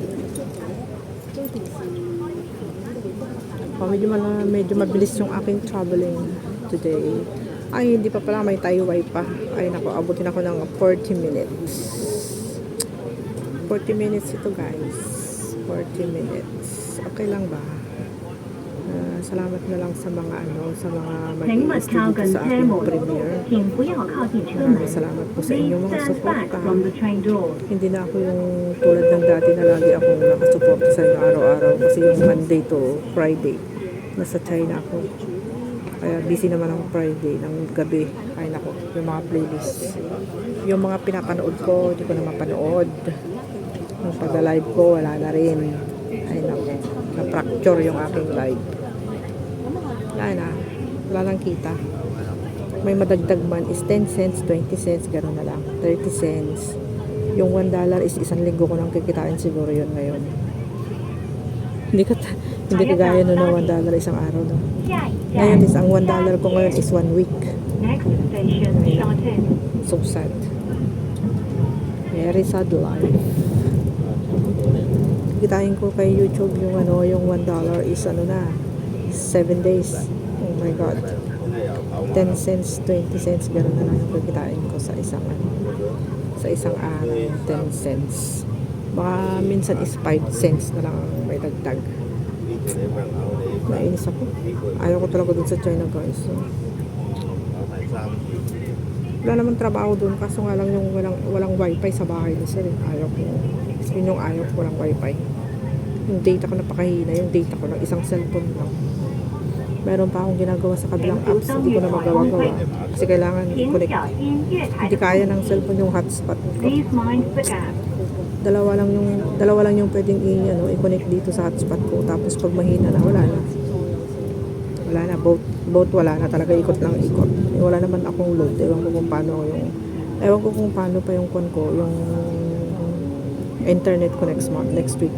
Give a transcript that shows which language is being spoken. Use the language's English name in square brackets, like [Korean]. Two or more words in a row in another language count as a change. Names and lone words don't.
[Filipino] Medyo mabilis yung aking traveling today. Ay, hindi pa pala. May Taiwai pa. Ay, naku. Abutin ako ng 40 minutes. 40 minutes ito guys. 40 minutes. Okay lang ba? Salamat na lang sa mga sa mga [Chinese] 请勿 [Filipino] mag-i-stay [Chinese] 靠 [Filipino] dito [Chinese] 近 [Filipino] sa [Chinese] 车 [Filipino] aking [Chinese] 门， [Filipino] premiere. [Chinese] 请不要靠近车门 [Filipino] Maraming。salamat po sa inyong mga [English] Please stand back [Filipino] suporta. [English] from the train door. [Filipino] Hindi na ako yung tulad ng dati na lagi akong nakasuporta sa inyo araw-araw kasi yung [English] Monday to Friday [Filipino] nasa China ako. Kaya busy naman ang Friday ng gabi. Ay nako, yung mga playlist. Yung mga pinapanood ko, hindi ko na mapanood. Yung pag-live ko, wala na rin. Ay nako, na-fracture yung aking live. Wala na. Wala lang kita. May madagdag man is 10 cents, 20 cents, gano'n na lang. 30 cents. Yung $1 is isang linggo ko nang kikitain siguro yun ngayon. Hindi kagaya nun na $1 isang araw. No? [Chinese] 下一 [Filipino] Ngayon [Chinese] 站 [Filipino] is ang $1 ko ngayon is 1 week. [English] Next station Shantin. So sad. Very sad life. [Filipino] Kitain ko kay YouTube yung yung $1 is na 7 days. [English] Oh my God. [Filipino] 10 cents, 20 cents, gano'n na lang yung kikitain ko sa isang araw, 10 cents. Baka minsan is 5 cents na lang ang may dagdag. Nainis ako. Ayaw ko talaga dun sa China guys. So, wala naman trabaho dun, kaso nga lang yung walang wifi sa bahay ni sir. Ayaw ko. Yun yung ayaw ko, walang wifi. Yung data ko napakahina, yung data ko lang, isang cellphone lang. Meron pa akong ginagawa sa kabilang apps, hindi ko na magawa-gawa. Kasi kailangan [Chinese] 请 [Filipino] connect. [Chinese] 小心月台 [Filipino] Hindi [Chinese] 的 [Filipino] kaya [Chinese] 空 [Filipino] ng [Chinese] 隙。 [Filipino] cellphone yung hotspot ko. [English] Please mind the gap. [Filipino] Dalawa lang yung pwedeng i-connect dito sa hotspot ko. Tapos pag mahina na, wala na. Wala na, both wala na talaga, ikot lang ikot. Wala naman akong load. Ewan ko kung paano pa yung kwan ko, yung internet ko [English] next week.